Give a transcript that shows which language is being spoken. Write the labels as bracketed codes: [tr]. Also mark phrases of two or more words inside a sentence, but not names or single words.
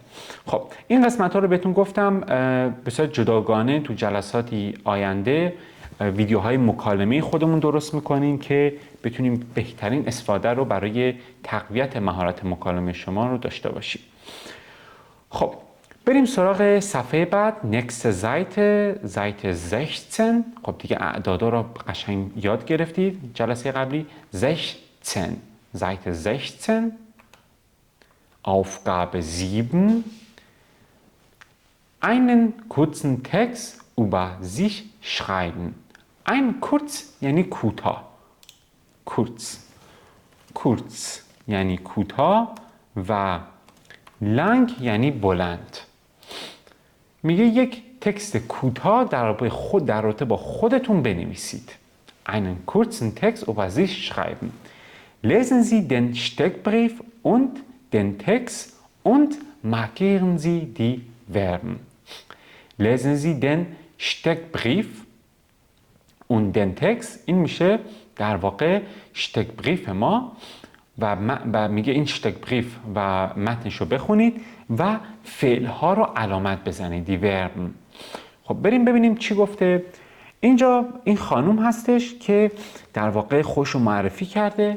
[fa] خب این قسمت ها رو بهتون گفتم به صورت جداگانه تو جلساتی آینده ویدیوهای مکالمه خودمون درست میکنیم که بتونیم بهترین استفاده رو برای تقویت مهارت مکالمه شما رو داشته باشیم. خب بریم سراغ صفحه بعد. [de] next Seite 16. [fa] خب دیگه اعدادا رو قشنگ یاد گرفتید جلسه قبلی. [de] 16 Seite 16 Aufgabe 7 einen kurzen Text über sich schreiben. ein kurz [fa] یعنی کوتاه. kurz یعنی کوتاه و lang یعنی بلند. میگه یک تکست کوتاه در رابطه با خودتون بنویسید. [de] einen kurzen Text über sich schreiben. Lesen Sie den Steckbrief und den Text und markieren Sie die Verben. Lesen Sie den Steckbrief und den Text. [fa] این میشه در واقع Steckbrief ما و میگه این Steckbrief و متنش رو بخونید و فعلها رو علامت بزنید. [de] die Verben. [fa] خب بریم ببینیم چی گفته. اینجا این خانوم هستش که در واقع خودش رو معرفی کرده.